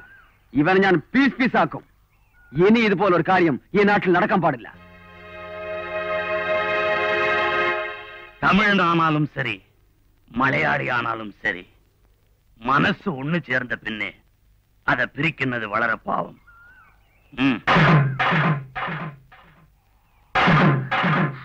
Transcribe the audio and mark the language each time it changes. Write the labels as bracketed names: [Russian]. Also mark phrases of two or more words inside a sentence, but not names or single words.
[Malayalam] ഇവനെ ഞാൻ പീസാക്കും. ഇനി ഇതുപോലൊരു കാര്യം ഈ നാട്ടിൽ നടക്കാൻ പാടില്ല. [Tamil] தமிழனானாலும் சரி, மலையாளியானாலும் சரி, மனசு ஒண்ணு சேர்ந்த பின்னே அதை பிரிக்கிறது வளர பாவம்.